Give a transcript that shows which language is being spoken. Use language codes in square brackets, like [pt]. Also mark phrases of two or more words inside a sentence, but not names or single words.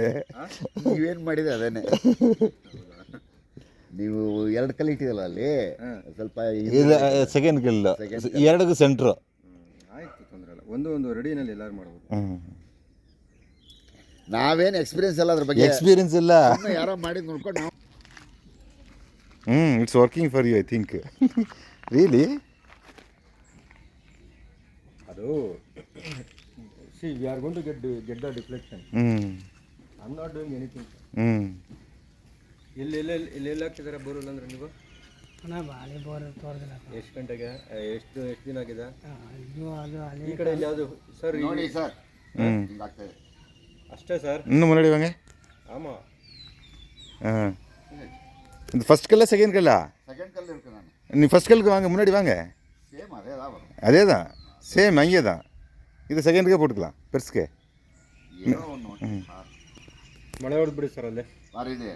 [kn] ನೀವೇನು ಮಾಡಿದೆ ಅದೇನೆ. ನೀವು 2 ಕಲ್ಲು ಇಟ್ಟಿದಲ್ಲ ಅಲ್ಲಿ, ಸ್ವಲ್ಪ ಸೆಕೆಂಡ್ ಕಲ್ಲು, 2ಗೂ ಸೆಂಟ್ರು. ಆಯ್ತು, ತೊಂದರೆ ಇಲ್ಲ. ಒಂದು ರೆಡಿನಲ್ಲಿ ಎಲ್ಲರೂ ಮಾಡ್ಬೋದು. ನಾವೇನು ಎಕ್ಸ್ಪೀರಿಯನ್ಸ್ ಇಲ್ಲ ಅದ್ರ ಬಗ್ಗೆ. ಎಕ್ಸ್ಪೀರಿಯನ್ಸ್ ಇಲ್ಲ, ಯಾರೋ ಮಾಡಿದ್ ನೋಡ್ಕೊಂಡು ನಾವು. [en] it's working for you, I think. ರಿಯಲಿ ಅದು see, we are going to get the deflection. I'm not doing anything. [kn] ಇಲ್ಲಿ ಹಾಕ್ತಿದ್ದಾರೆ ಬೋರ್ವೆಲ್ ಅಂದ್ರೆ ನೀವು? ಎಷ್ಟು ಗಂಟೆಗೆ, ಎಷ್ಟು ದಿನ ಆಗಿದೆ? ಈ ಕಡೆ ಯಾವುದು ಸರ್? ನೋಡಿ ಸರ್, ಅಷ್ಟೇ ಸರ್. [ta] இன்னு முன்னாடி வாங்க. ಆಮಾ இது ஃபர்ஸ்ட் கல்ல செகண்ட் கல்ல? செகண்ட் கல் இருக்கு. நான் நீ ஃபர்ஸ்ட் கல்லுக்கு வாங்க, முன்னாடி வாங்க. சேம் அதே தான் வரும். அதே தான், சேம் அங்கே தான். இது செகண்டுக்கே போட்டுக்கலாம், பெருசுக்கு. [kn] ಏನೋ ಒಂದು ಮಳೆ ಹೊಡೆದು ಬಿಡಿ ಸರ್ ಅಲ್ಲೇ. ಮಾರಿದೆ.